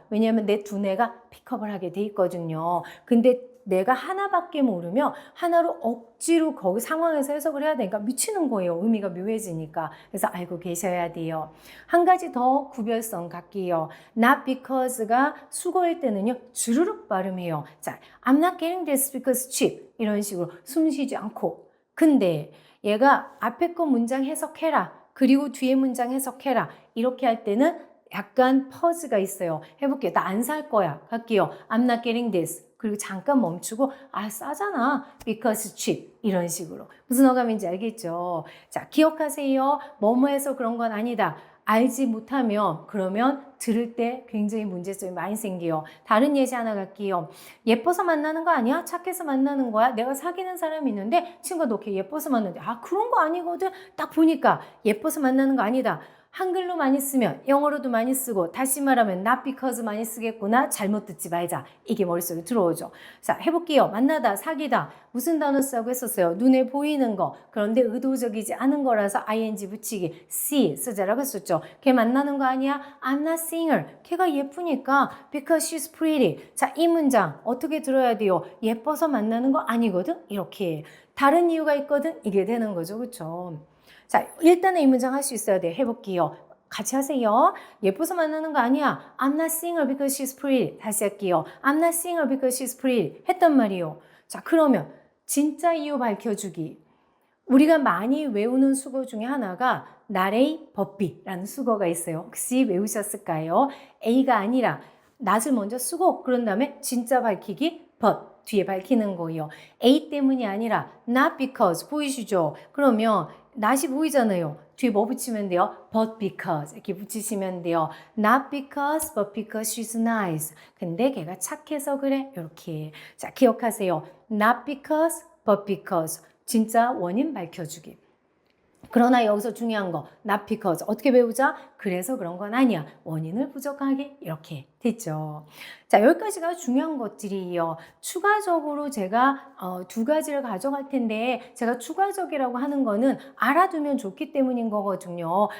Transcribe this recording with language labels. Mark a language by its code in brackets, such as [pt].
[ko] 왜냐하면 내 두뇌가 픽업을 하게 돼 있거든요. 근데 내가 하나밖에 모르면 하나로 억지로 거기 상황에서 해석을 해야 되니까 미치는 거예요. 의미가 묘해지니까. 그래서 알고 계셔야 돼요. 한 가지 더 구별성 갈게요. [en] Not because [ko] 가 수거일 때는요. 주르륵 발음해요. [en] 자, I'm not getting this because cheap. [ko] 이런 식으로 숨 쉬지 않고. 근데 얘가 앞에 거 문장 해석해라. 그리고 뒤에 문장 해석해라. 이렇게 할 때는 약간 퍼즈가 있어요. 해볼게요. 나 안 살 거야. 갈게요. [en] I'm not getting this. [ko] 그리고 잠깐 멈추고 아 싸잖아. [en] Because it's cheap. [ko] 이런 식으로. 무슨 어감인지 알겠죠? 자, 기억하세요. 뭐뭐해서 그런 건 아니다. 알지 못하면 그러면 들을 때 굉장히 문제점이 많이 생겨요. 다른 예시 하나 갈게요. 예뻐서 만나는 거 아니야? 착해서 만나는 거야? 내가 사귀는 사람이 있는데 친구가 너 걔 예뻐서 만나는데 아 그런 거 아니거든? 딱 보니까 예뻐서 만나는 거 아니다. 한글로 많이 쓰면 영어로도 많이 쓰고 다시 말하면 [en] not because [ko] 많이 쓰겠구나. 잘못 듣지 말자. 이게 머릿속에 들어오죠. 자, 해볼게요. 만나다, 사귀다. 무슨 단어 쓰고 했었어요? 눈에 보이는 거. 그런데 의도적이지 않은 거라서 ing 붙이기. see 쓰자라고 했었죠. 걔 만나는 거 아니야? [en] I'm not seeing her. [ko] 걔가 예쁘니까 [en] because she's pretty. [ko] 자, 이 문장 어떻게 들어야 돼요? 예뻐서 만나는 거 아니거든? 이렇게. 다른 이유가 있거든? 이게 되는 거죠. 그렇죠? 자, 일단은 이 문장 할 수 있어야 돼요. 해볼게요. 같이 하세요. 예뻐서 만나는 거 아니야. [en] I'm not seeing her because she's pretty. [ko] 다시 할게요. [en] I'm not seeing her because she's pretty. [ko] 했단 말이에요. 자, 그러면 진짜 이유 밝혀주기. 우리가 많이 외우는 수거 중에 하나가 나레이 버비라는 수거가 있어요. 혹시 외우셨을까요? A가 아니라 낫을 먼저 쓰고 그런 다음에 진짜 밝히기 but 뒤에 밝히는 거예요. A 때문이 아니라 [en] not because [ko] 보이시죠? 그러면 not이 보이잖아요. 뒤에 뭐 붙이면 돼요? [en] but because [ko] 이렇게 붙이시면 돼요. [en] Not because but because she's nice. [ko] 근데 걔가 착해서 그래. 이렇게. 자, 기억하세요. [en] Not because but because. [ko] 진짜 원인 밝혀주기. 그러나 여기서 중요한 거 [en] not because [ko] 어떻게 배우자? 그래서 그런 건 아니야. 원인을 부족하게 이렇게 됐죠. 자, 여기까지가 중요한 것들이에요. 추가적으로 제가 두 가지를 가져갈 텐데 제가 추가적이라고 하는 거는 알아두면 좋기 때문인 거거든요.